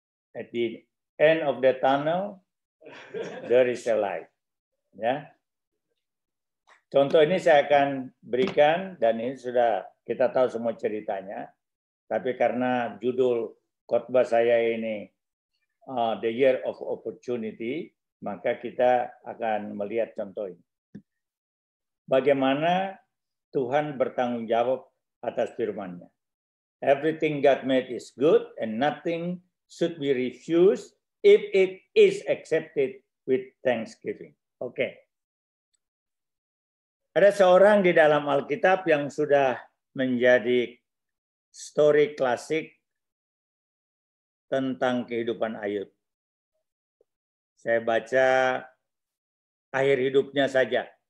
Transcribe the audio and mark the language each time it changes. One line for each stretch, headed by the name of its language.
English: At the end of the tunnel, there is a light.
Indonesian: Ya. Contoh ini saya akan berikan, dan ini sudah kita tahu semua ceritanya. Tapi karena judul khotbah saya ini The Year of Opportunity, maka kita akan melihat contoh ini. bagaimana Tuhan bertanggung jawab atas firman-Nya.
English: Everything God made is good and nothing should be refused if it is accepted with thanksgiving.
Indonesian: Oke. Ada seorang di dalam Alkitab yang sudah menjadi story klasik tentang kehidupan Ayub. Saya baca akhir hidupnya saja.